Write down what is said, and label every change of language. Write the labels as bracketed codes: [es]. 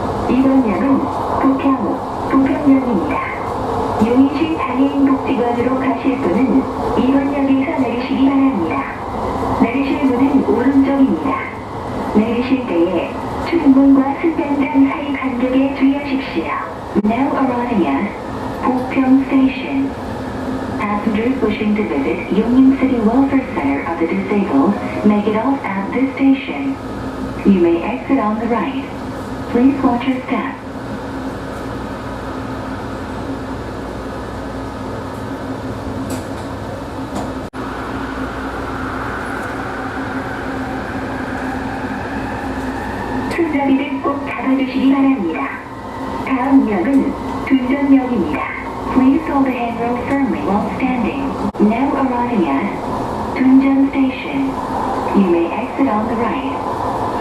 [ko] 이번 역은 부평역입니다. 용인시 장애인복지관으로 가실 분은 이번 역에서 내리시기 바랍니다. 내리실 문은 오른쪽입니다. 내리실 때에 출문과 승강장 사이 간격에 주의하십시오. [en] Now arriving at Bupyeong Station. Passengers wishing to visit Yongin City Welfare Center of the Disabled may get off at this station. You may exit on the right. Please watch your step. [ko] 손잡이를 꼭 잡아주시기 바랍니다. 다음 역은 둔전역입니다. [en] Please hold the handrail firmly while standing. Now arriving at Dunjeon Station. You may exit on the right.